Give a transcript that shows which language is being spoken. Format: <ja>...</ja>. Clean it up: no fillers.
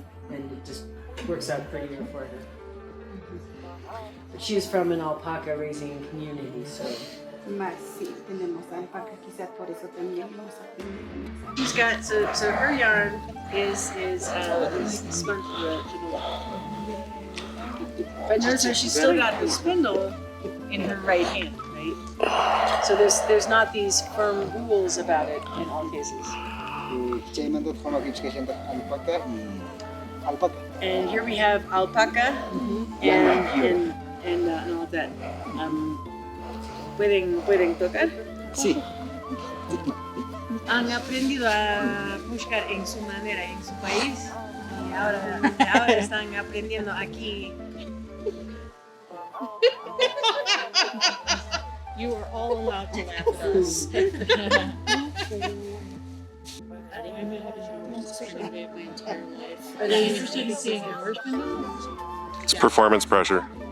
<en>and it just works out prettier for her. But she is from an alpaca raising community, so.</en> <es>Más sí, tenemos alpaca, quizás por eso también los aprendemos.</es> <en>She's got so her yarn is spun to the but notice how she's still got her spindle in her right hand, right? So there's not these firm rules about it in all cases. And here we have alpaca and all that.</en> <es>¿Pueden tocar? Sí. Han aprendido a pushkar en su manera, en su país, y ahora están aprendiendo aquí.</es> <en>You are all allowed to laugh at us. Are they interested in seeing your spindle? It's performance pressure.</en>